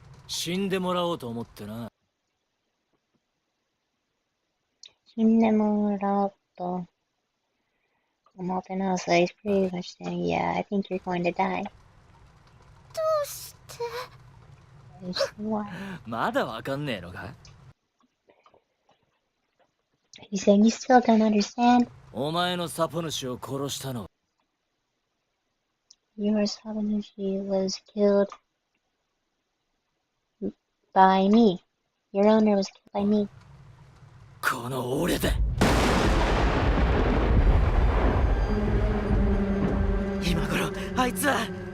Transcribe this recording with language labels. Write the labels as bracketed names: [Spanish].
[Japanese] 死んでもらおうと思ってな。死んでもらおうと思ってな。 [English] So he's pretty much saying, yeah, I think you're going to die. [Japanese] どうして [English] Why? [Japanese] まだわかんねえのか？ [English] He's saying you still don't understand? [Japanese] お前のサポ主を殺したのは [English] Your Sabanushi was killed by me. Your owner was killed by me. [Japanese] この俺だ。今頃あいつは